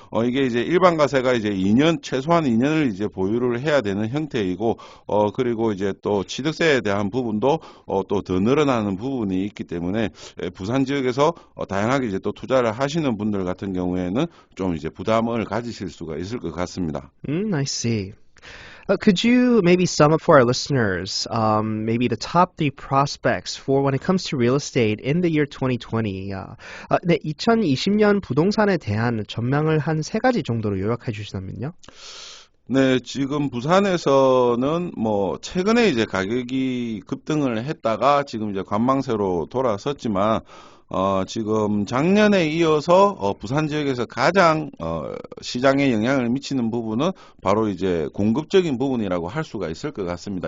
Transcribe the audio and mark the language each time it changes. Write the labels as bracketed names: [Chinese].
[Korean] 이게 이제 일반 과세가 이제 2년, 최소한 2년을 이제 보유를 해야 되는 형태이고, 그리고 이제 또 취득세에 대한 부분도 또 더 늘어나는 부분이 있기 때문에 부산 지역에서 다양하게 이제 또 투자를 하시는 분들 같은 경우에는 좀 이제 부담을 가지실 수가 있을 것 같습니다. [English] I see. Could you maybe sum up for our listeners, maybe the top 3 prospects for when it comes to real estate in the year 2020? [Korean] 네, 2020년 부동산에 대한 전망을 한 3가지 정도로 요약해 주시다면요? 네, 지금 부산에서는 뭐 최근에 이제 가격이 급등을 했다가 지금 이제 관망세로 돌아섰지만 지금 작년에 이어서 부산 지역에서 가장 시장에 영향을 미치는 부분은 바로 이제 공급적인 부분이라고 할 수가 있을 것 같습니다.